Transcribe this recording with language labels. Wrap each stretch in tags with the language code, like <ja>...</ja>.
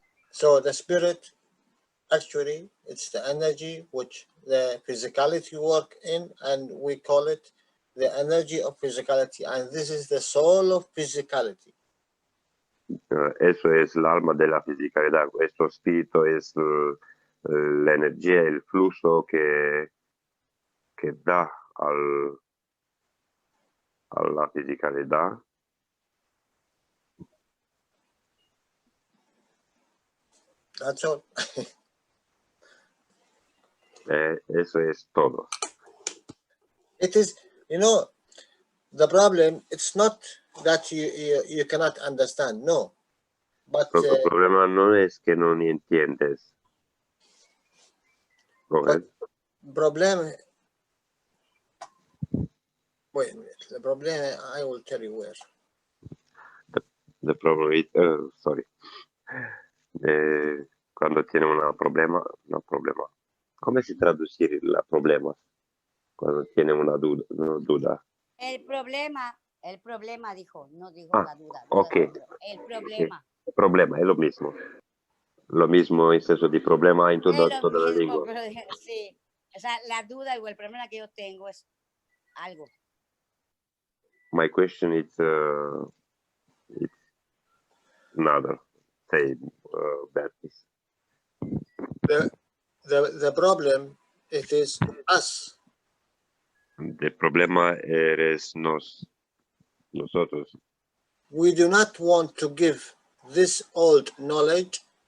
<en>So the spirit, actually, it's the energy which the physicality work in, and we call it the energy of physicality, and this is the soul of physicality.</en> <es>Eso es el alma de la fisicalidad. Esto espíritu es la energía, el flujo que da a la fisicalidad.</es> <en>That's all.</en> <es>Eso es todo.</es> <en>It is, the problem, it's not that you cannot understand, no. But</en> <es>el problema no es que no entiendes.</es> <en>Problem. Wait a minute. The problem, I will tell you where. The problem is, sorry.</en> <es>Cuando tiene un problema. ¿Cómo se traducir el problema? Cuando tiene una duda. El problema dijo, no dijo la duda.</es> <en>Okay.</en> <es>El problema. El problema es lo mismo. Lo mismo es eso de problema en toda la lengua. Sí, o sea, la duda o el problema que yo tengo es algo.</es> <en>My question is it's another say that is. the problem, it is us.</en> <es>El problema eres nosotros.</es> <en>We do not want to give this old knowledge</en>